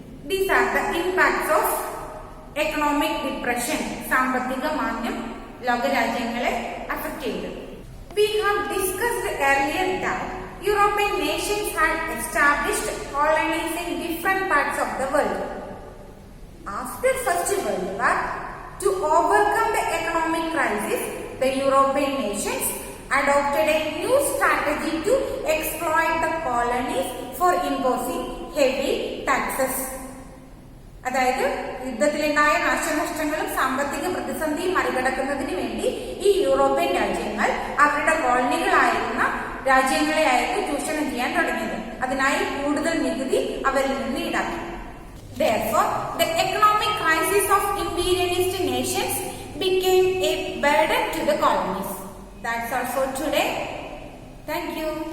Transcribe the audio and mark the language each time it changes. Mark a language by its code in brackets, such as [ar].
[en] These are the impacts of economic depression. [ml] സാമ്പത്തിക മാന്ദ്യം ലോകരാജ്യങ്ങളെ affect ചെയ്തു. [en] We have discussed earlier that European nations had established colonies in different parts of the world. After First World War, to overcome the economic crisis, the European nations adopted a new strategy to exploit the colonies for imposing heavy taxes. [ml] അതായത് യുദ്ധത്തിലുണ്ടായ നാശനഷ്ടങ്ങളും സാമ്പത്തിക പ്രതിസന്ധിയും മറികടക്കുന്നതിന് വേണ്ടി ഈ European രാജ്യങ്ങൾ അവരുടെ കോളനികളായിരുന്ന രാജ്യങ്ങളെയായിരുന്നു ചൂഷണം ചെയ്യാൻ തുടങ്ങിയത്. അതിനായി കൂടുതൽ നികുതി അവരിൽ നിന്ന് ഈടാക്കി. [en] Therefore, the economic crisis of imperialist nations became a burden to the colonies. That's all for today. Thank you.